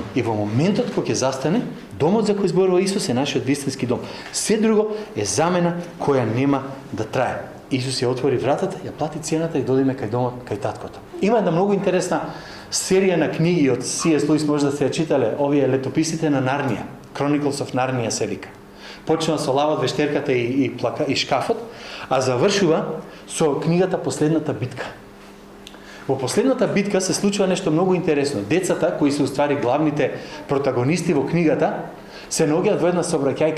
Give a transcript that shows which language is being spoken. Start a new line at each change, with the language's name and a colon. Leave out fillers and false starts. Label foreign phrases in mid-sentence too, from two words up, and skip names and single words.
Macedonian: И во моментот кога ќе застане, домот за кој зборува Исус е нашиот вистински дом. Се друго е замена која нема да трае. Исус ја отвори вратата, ја плати цената и додиме кај домот, кај таткото. Има една многу интересна серија на книги од C.S. Луис, може да се ја читале, овие летописите на Нарнија. Chronicles of Narnia се вика. Почнува со лавот, вештерката и шкафот, а завршува со книгата Последната битка. Во Последната битка се случува нешто многу интересно. Децата, кои се уствари главните протагонисти во книгата, се наоѓаат во една сообраќајка.